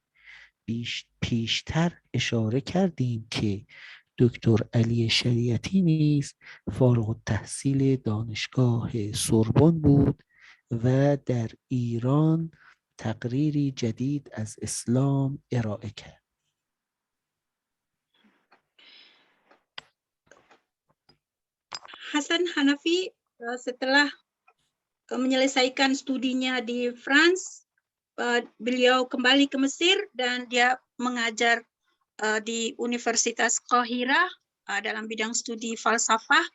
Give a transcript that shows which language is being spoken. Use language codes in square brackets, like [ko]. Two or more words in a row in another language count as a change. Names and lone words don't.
[fa] پیشتر اشاره کردیم که دکتر علی شریعتی نیز فارغ التحصیل دانشگاه سوربن بود و در ایران تقریری جدید از اسلام ارائه کرد. [id] Hasan Hanafi setelah menyelesaikan studinya di France, beliau kembali ke Mesir dan dia mengajar di Universitas Qahirah dalam bidang studi falsafah.